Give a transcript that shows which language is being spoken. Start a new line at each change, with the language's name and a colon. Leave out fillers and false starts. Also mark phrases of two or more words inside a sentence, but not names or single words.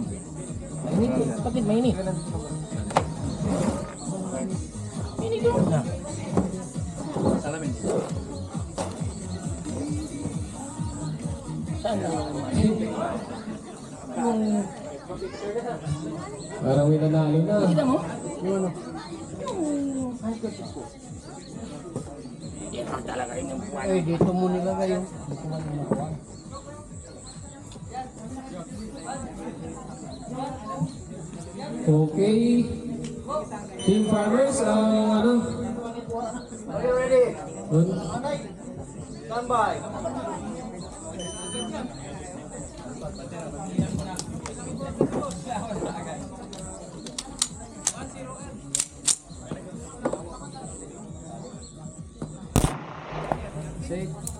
Filipino: Mainit tuh, bakit mainit? Mainit tuh. Nah, Salamin. saan na yung Parang may nanalo na. kita mo? Yung ano, Hindi naman talaga yun yung buwan. eh dito mo nilagay yung. Dito mo nilagay. Okay. Team Farmers, ano?
English: Are you ready?
Filipino: Dun.
English: Stand by. Shake.